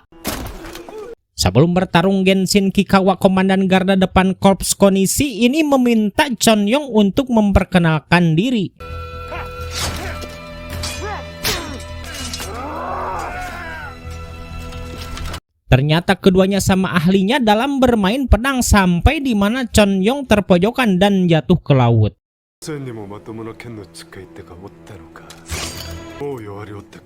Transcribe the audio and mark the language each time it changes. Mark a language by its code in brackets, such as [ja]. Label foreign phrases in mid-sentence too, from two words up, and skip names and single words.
[id] Sebelum bertarung, Genshin Kikawa, komandan garda depan Korps Konishi ini meminta Chonyong untuk memperkenalkan diri. Ternyata keduanya sama ahlinya dalam bermain pedang sampai di mana Chonyong terpojokan dan jatuh ke laut. [ja] 戦にもまともな剣の使い手がおったのかもう弱りおったか